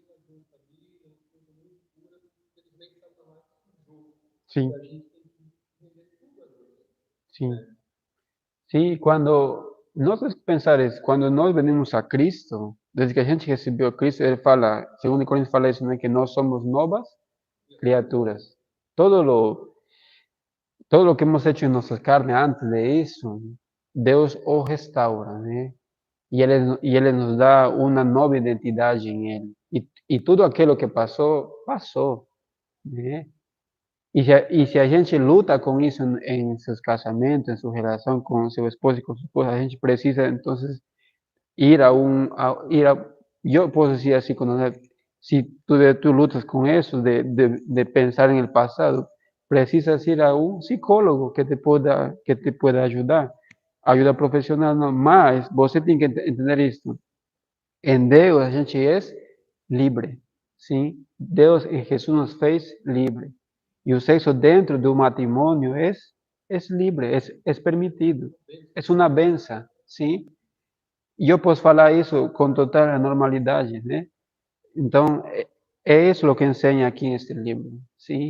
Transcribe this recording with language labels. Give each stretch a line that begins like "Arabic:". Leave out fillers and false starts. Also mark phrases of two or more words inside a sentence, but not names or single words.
Spanish: Sí, sí.
Portuguese: Sí, cuando nós pensar isso, quando nós venimos a Cristo, desde que a gente recebeu Cristo, ele fala, segundo Coríntios fala isso, né, que nós somos novas criaturas.
Spanish: Todo lo, todo lo que hemos hecho en nuestra carne antes de eso,
Portuguese: Deus o restaura, né? E ele nos dá uma nova identidade em Ele. E tudo aquilo que passou, passou, né? E se a gente luta com isso em seus casamentos, em sua relação com seu esposo e com sua esposa, a gente precisa, então,
Spanish: yo puedo decir así, si tú luchas con eso, de pensar en el pasado, precisas ir a un psicólogo que te pueda ayudar, ayuda profesional, no, mas você tem que entender esto. En
Portuguese: Deus a gente
Spanish: es libre, ¿sí? Deus en Jesús
Portuguese: nos fez
Spanish: libre. Y el sexo dentro de un matrimonio es libre, es permitido, es una benção, ¿sí?
Portuguese: E eu posso falar isso com total normalidade, né? Então, é isso o que ensina aqui neste livro, sim?